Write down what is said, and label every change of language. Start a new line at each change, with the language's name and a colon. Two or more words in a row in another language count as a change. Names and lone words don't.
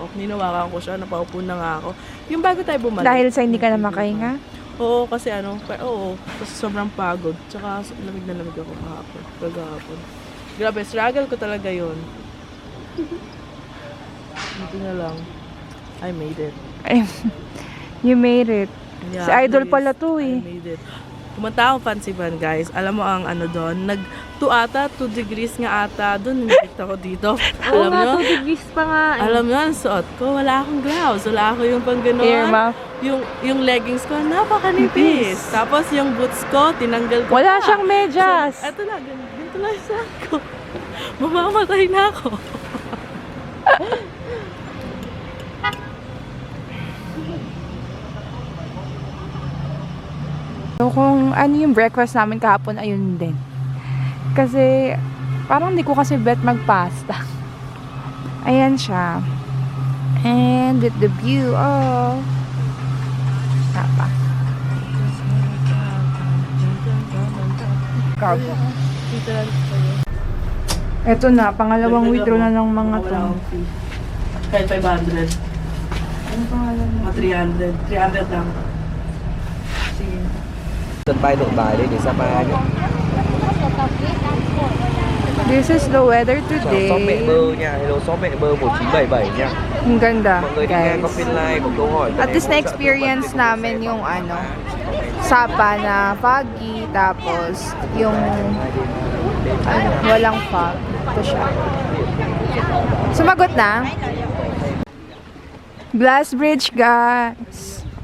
Filipino: Ninawakan ko siya, napaupo na nga ako. Yung bago tayo bumalik. Dahil sa hindi ka na makahinga? Oo, kasi kasi sobrang pagod. Tsaka lamig na lamig ako kagahapon. Grabe, struggle ko talaga yun. Dito na lang.
English: I made it. You made it. Yeah,
Filipino: Si Idol
English: please.
Filipino: pala to
English: I
Filipino: eh.
English: made it.
Filipino: Pumunta akong Fancy Van, guys. Alam mo ang ano doon, 2 degrees nga ata doon. Nakita ko dito. Alam mo? 2 degrees pa nga. Alam mo, ang suot ko, wala akong gloves. Wala ako yung pang gano'n. Earmuff. Yung leggings ko, napakanipis. Tapos yung boots ko, tinanggal ko Wala pa. siyang medyas. So, eto na, ganito lang yung suot ko. Mamamatay na ako. So, kung ano yung breakfast namin kahapon, ayun din. Kasi, parang hindi ko kasi bet magpasta. Ayan siya.
English: And with the view of Sapa.
Filipino: Cargo. Ito na, pangalawang withdraw na ng mga to. Kahit 500. Ano pangalan? Mga 300. 300 lang. Sige.
Vietnamese: Sân bay Nội Bài đây để Sapa nhé.
English: This is the weather
Vietnamese: Chào shop mẹ
English: today.
Vietnamese: bơ nha, hello shop mẹ bơ 1977 nha.
Filipino: Ang ganda,
Vietnamese: Mọi người đi ngang
Filipino: guys.
Vietnamese: có phiên live có câu hỏi.
Filipino: At least na-experience namin yung ano, Sapa na foggy, tapos yung ano, walang fog. Ito siya. Sumagot na? Glass Bridge, guys.